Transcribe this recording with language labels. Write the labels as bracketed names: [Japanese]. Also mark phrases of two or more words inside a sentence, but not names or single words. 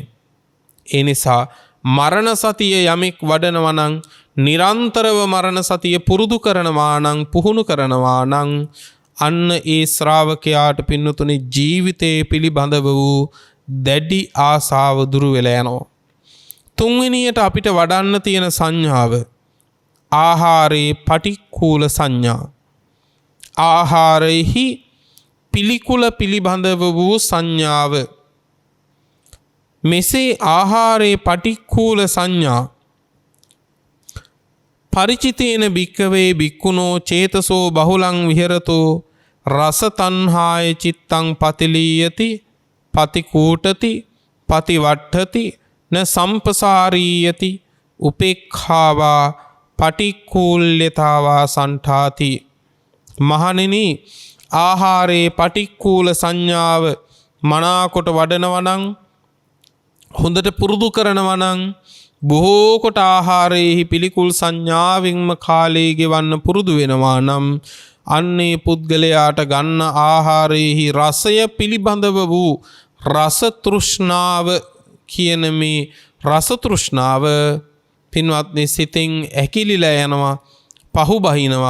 [Sinhala] ඒ නිසා මරණ සතිය යමෙක් වඩනවා නම් නිරන්තරව මරණ සතිය පුරුදු කරනවා නම් පුහුණු කරනවා නම් අන්න ඒ ශ්‍රාවකයාට පින්නතුනි ජීවිතයේ පිළිබඳව වූ දැඩි ආසාව දුරු වෙලා යනවා. තුන්වෙනියට අපිට වඩන්න තියෙන සංඥාව [Pali] ආහාරේ පටික්කුල සංඥා. [Sinhala] ආහාරෙහි පිළිකුල පිළිබඳව වූ සංඥාව. [Pali] මෙසේ ආහාරේ පටික්කුල සංඥා පරිචිතේන භික්කවේ භික්ඛුනෝ චේතසෝ බහුලං විහෙරතෝ රස තණ්හාය චිත්තං පතිලීයති පතිකූටති පතිවට්ඨති න සම්පසාරීයති උපේක්ඛාවා පටික්කුල්‍යතාවා සන්ඨාති. [Sinhala] මහණෙනි ආහාරේ පටික්කුල සංඥාව මනාකොට වඩනවා නම් හොඳට පුරුදු කරනවා නම් බොහෝ කොට ආහාරයේහි පිළිකුල් සංඥාවෙන්ම කාලය ගෙවන්න පුරුදු වෙනවා නම් අන්නේ පුද්ගලයාට ගන්න ආහාරයේහි රසය පිළිබඳව වූ රස තෘෂ්ණාව කියන මේ රස තෘෂ්ණාව පින්වත්නි සිතින් ඇකිලිලා යනවා පහු බහිනවා.